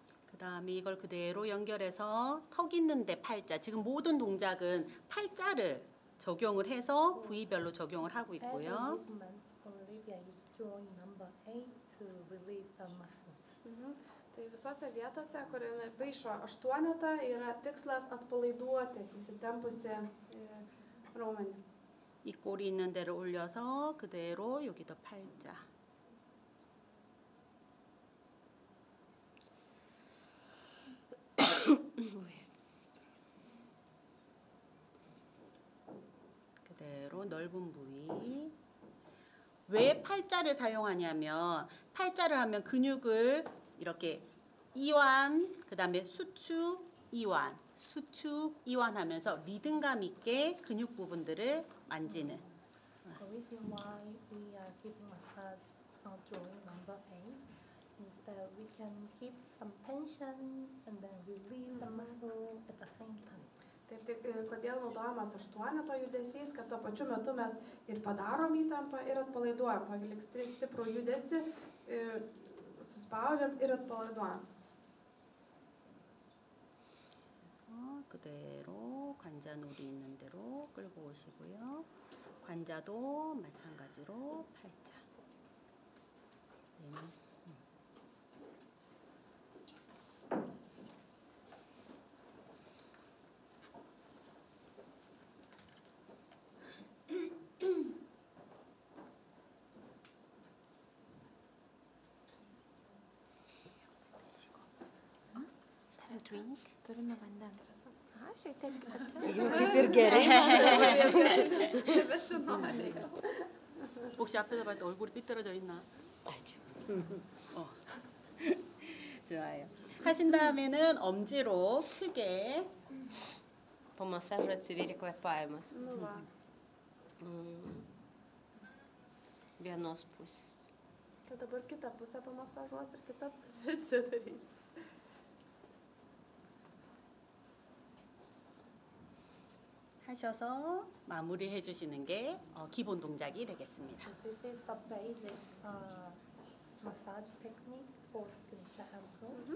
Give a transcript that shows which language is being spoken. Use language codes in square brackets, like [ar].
[ko] 그 다음에 이걸 그대로 연결해서 턱 있는 데 팔자. 지금 모든 동작은 팔자를 적용을 해서 부위별로 적용을 하고 있고요. [en] Olivia is drawing number 8 to relieve the muscles. [lt] Tai visose vietose, kur jinai paišo 8, yra tikslas atpalaiduoti įsitempusi raumenį. [ko] 이 꼬리 있는 데를 올려서 그대로 여기도 팔자. 그대로 넓은 부위. 왜 팔자를 사용하냐면 팔자를 하면 근육을 이렇게 이완, 그 다음에 수축, 이완, 수축, 이완 하면서 리듬감 있게 근육 부분들을 만지는. [en] The reason why we are giving massage drawing number 8 is that we can keep some tension and then relieve the muscle at the same time. [lt] Taip, kodėl naudojamas 8 judesys, kad tuo pačiu metu mes ir padarom įtampą ir atpalaiduojam. Tokį lik stiprų judesį, suspaudžiant ir atpalaiduojam. [ko] 그대로 관자놀이 있는 대로 끌고 오시고요. 관자도 마찬가지로 팔자. 얘는 [en] drink. [lt] Turime vandens. A, šiek tiek Kaip ir gerai. Nebesinori jau. [ko] 혹시 앞에서 봤을 때 얼굴이 삐뚤어져 있나? [lt] Ačiū. [ko] 좋아요. 하신 다음에는 엄지로 크게 [lt] Po masažo atsiveria kvėpavimas. Nu va. Vienos pusės. Tai dabar kitą pusę pamasažuos ir kitą pusę atsidarys. [ko] 하셔서 마무리해 주시는 게 기본 동작이 되겠습니다. [en] This is the basic massage technique for skin cancer.